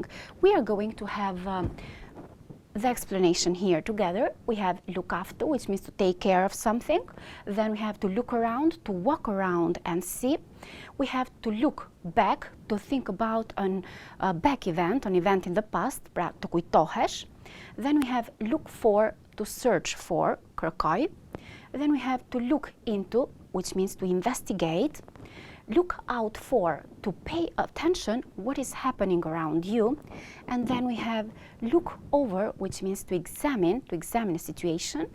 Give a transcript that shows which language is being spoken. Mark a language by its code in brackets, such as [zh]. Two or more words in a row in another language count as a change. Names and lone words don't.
[en] We are going to have the explanation here together. We have look after, which means to take care of something. Then we have to look around, to walk around and see. We have to look back, to think about an event in the past, [sq] pra të kujtohesh. [en] Then we have look for, to search for, kërkoj. Then we have to look into, which means to investigate. Look out for, to pay attention what is happening around you. And then we have look over, which means to examine a situation.